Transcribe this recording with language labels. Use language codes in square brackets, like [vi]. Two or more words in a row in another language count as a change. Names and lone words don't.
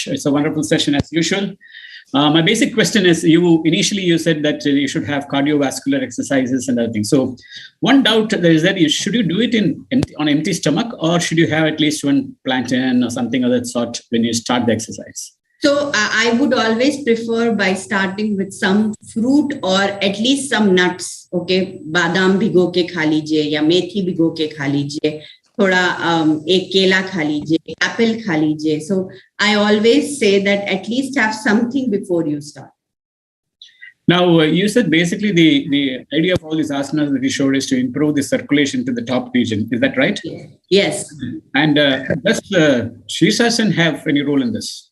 [en] It's a wonderful session as usual. My basic question is, initially you said that you should have cardiovascular exercises and other things. So one doubt there is that should you do it on empty stomach, or should you have at least one plantain or something of that sort when you start the exercise? So I would always prefer by starting with some fruit or at least some nuts. [hi] Okay, बादाम भिगो के खा लीजिए, या मेथी भिगो के खा लीजिए. थोड़ा एक केला खा लीजिए, एप्पल खा लीजिए. [en] So I always say that at least have something before you start. Now, you said basically the idea of all these asanas that you showed is to improve the circulation to the top region. Is that right? Yes. And does Shirshasana have any role in this?